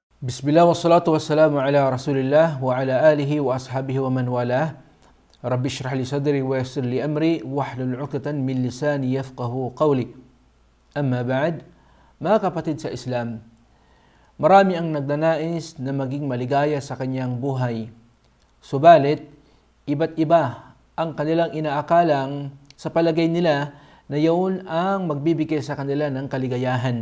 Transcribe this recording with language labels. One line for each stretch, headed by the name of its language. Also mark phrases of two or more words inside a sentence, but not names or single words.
Arabic: بسم الله والصلاة والسلام على رسول الله وعلى آله وأصحابه ومن والاه. رب اشرح لي صدري ويسر لي أمري واحلل عقدة من لساني يفقهوا قولي. أما بعد,
Filipino: mga kapatid sa Islam, marami ang nagnanais na maging maligaya sa kanyang buhay. Subalit, iba't iba ang kanilang inaakalang sa palagay nila na yaon ang magbibigay sa kanila ng kaligayahan.